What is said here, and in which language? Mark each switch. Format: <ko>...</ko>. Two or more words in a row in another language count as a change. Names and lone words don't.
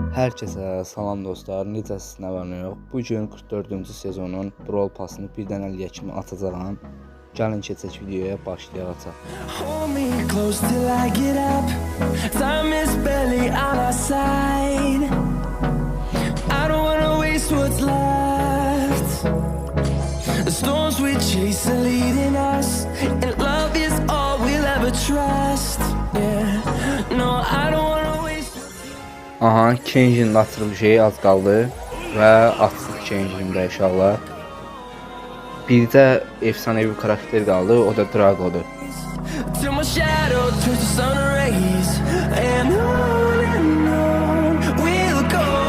<az>Herkese salam dostlar, necəsiz, nə var nə yox. Bugün 44-cü sezonun Brawl Passını birdən əliyə kimi atacağam. Gəlin keçək videoya, başlayaq.</az> <en>Hold me close till I get up. Time is barely on our side. I don't wanna waste what's left. The storms we chase are leading us, and love is all we'll ever trust. Yeah, no, I don't wanna waste.</en> <az>Aha, Kenjinin açılışı az qaldı və açdıq Kenjində inşallah. Bir də efsanevi karakter qaldı, o da Drago'dur.</az> <en>Till my shadow turns to sun rays, and on we'll go.</en>